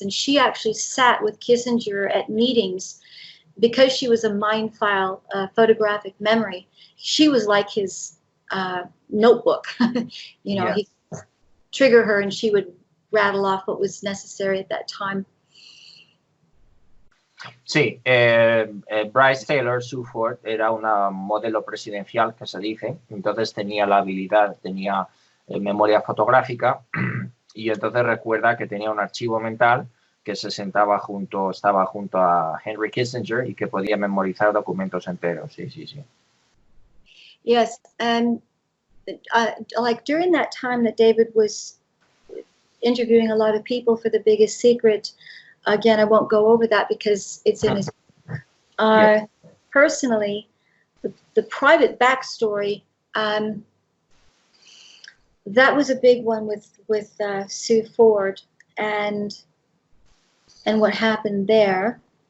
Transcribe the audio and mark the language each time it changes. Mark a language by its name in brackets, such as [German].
[English] And she actually sat with Kissinger at meetings because she was a mind file, photographic memory. She was like his notebook. You know, he'd trigger her and she would rattle off what was necessary at that time. [Spanish] Sí, Bryce Taylor, Sue Ford, era una modelo presidencial, que se dice, entonces tenía la habilidad, tenía memoria fotográfica, y entonces recuerda que tenía un archivo mental que estaba junto a Henry Kissinger y que podía memorizar documentos enteros, sí. [English] Yes, and like during that time that David was interviewing a lot of people for The Biggest Secret, again, I won't go over that because it's in his book. Personally, the private backstory, that was a big one with Sue Ford and what happened there.